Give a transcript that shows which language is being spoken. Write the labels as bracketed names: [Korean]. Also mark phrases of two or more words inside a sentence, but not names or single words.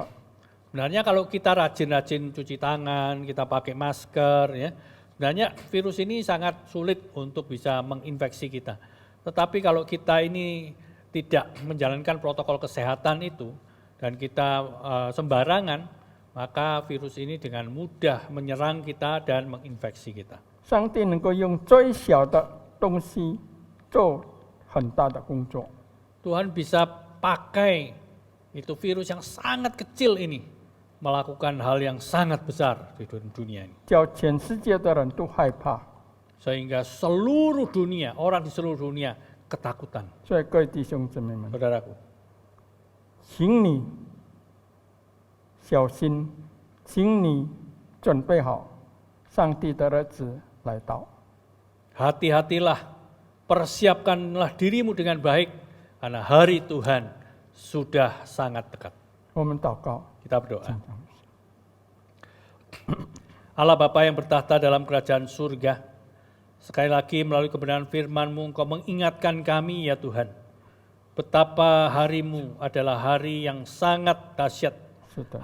[Indonesian] Sebenarnya kalau kita rajin-rajin cuci tangan, kita pakai masker, ya, sebenarnya virus ini sangat sulit untuk bisa menginfeksi kita. Tetapi kalau kita ini tidak menjalankan protokol kesehatan itu dan kita sembarangan, maka virus ini dengan mudah menyerang kita dan menginfeksi kita. [Chinese] 上帝能够用最小的东西做很大的工作。 [Indonesian] Tuhan bisa pakai itu virus yang sangat kecil ini melakukan hal yang sangat besar di dunia ini. [Chinese] 叫全世界的人都害怕。 [Indonesian] Sehingga seluruh dunia, orang di seluruh dunia ketakutan. [Chinese] 所以各位弟兄姊妹们， [Indonesian] Saudaraku, [Chinese] 请你小心，请你准备好，上帝的日子来到。 [Indonesian] hati-hatilah, persiapkanlah dirimu dengan baik, karena hari Tuhan sudah sangat dekat. [Chinese] 我们祷告， [Indonesian] Kita berdoa. Allah Bapa yang bertahta dalam kerajaan surga, sekali lagi melalui kebenaran firman-Mu Engkau mengingatkan kami ya Tuhan, betapa harimu adalah hari yang sangat dahsyat, [Chinese] 是的，